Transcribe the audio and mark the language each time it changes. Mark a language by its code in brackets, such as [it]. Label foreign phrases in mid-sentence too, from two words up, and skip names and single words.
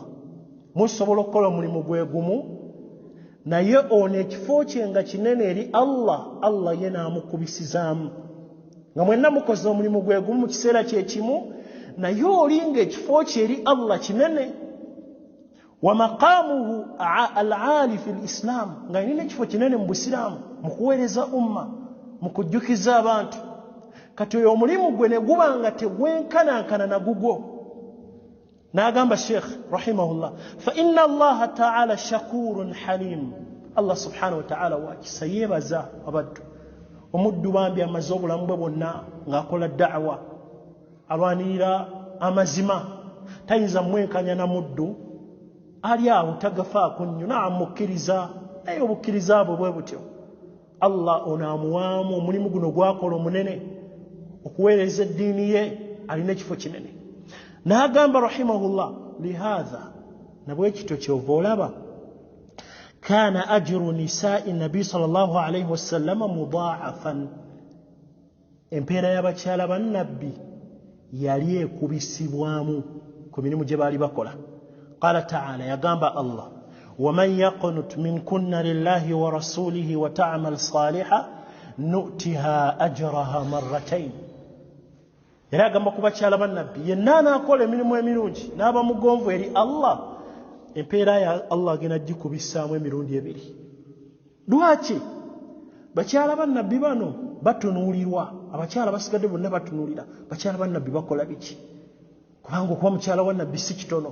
[lg] Musobola okukola omulimu gwe gumu, naye ono ekifo kye nga kinene eri Allah, Allah ye n'amukubisizaamu. Nga mwenna mukoze omulimu gwe gumu mu kiseera kye kimu, naye olinga ekifo kye eri Allah kinene. [ar] ومقامه العالي في الإسلام, [lg] nga alina ekifo kinene mu Busiraamu, mu kuweereza umma, mu kujjukiza abantu. Kati oyo omulimu gwe ne guba nga tegwenkanankana na gugwo. N'agamba Sheikh rahimahullah, [ar] فإن الله تعالى شكور حليم. [lg] Allah [ar] سبحانه وتعالى [lg] wakisa yeebaza abaddu. Omuddu bambi amaze obulamu bwe bwonna ng'akola da'wa, alwanirira amazima, tayinza mwenkanya na muddu ali awo tagafaako nnyo, n'amukkiriza, naye obukkiriza bwe bwe butyo Allah onaamuwaamu omulimu guno gwakola omunene okuweereza eddiini ye, alina ekifo kinene. N'agamba rahimahullah, lihaadha, nabwe kityo kyova olaba [ar] كان أجر نساء النبي صلى الله عليه وسلم مضاعفا [lg] empeera y'abakyala ba nabbi yali ekubisibwamu ku mirimu gye baali bakola. [ar] قال تعالى, [lg] yagamba Allah, [ar] ومن يقنت منكن لله ورسوله وتعمل صالحا نؤتها أجرها مرتين. [lg] Era agamba ku bakyala ba nabbi yenna anaakola emirimu emirungi n'aba mugonvu eri Allah, empeera ya Allah agenda gikubisaamu emirundi ebiri. Lwaki? Bakyala ba nabbi bano batunuulirwa, abakyala basigadde bonna batunuulira bakyala ba nabbi bakola biki, kubanga okuba mukyala wa nabbi si kitono.